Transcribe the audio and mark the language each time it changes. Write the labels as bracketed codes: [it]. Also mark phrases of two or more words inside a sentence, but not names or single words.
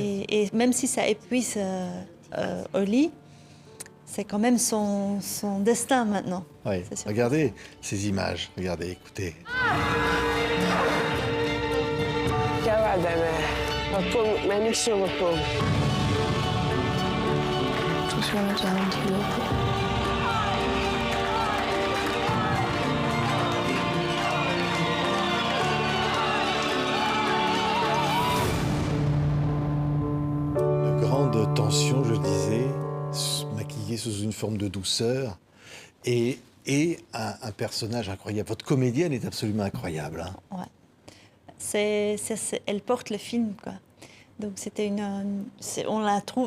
[fr] Et même si ça épuise Oli, c'est quand même son destin maintenant. Oui. Regardez ces images, regardez, écoutez. [nl] Attention met je hand hier lopen. [fr] De grande tension, je disais, maquillé sous une forme de douceur, et un personnage incroyable. Votre comédienne est absolument incroyable. Hein. Ouais. Elle porte le film, quoi. Donc on la trouve.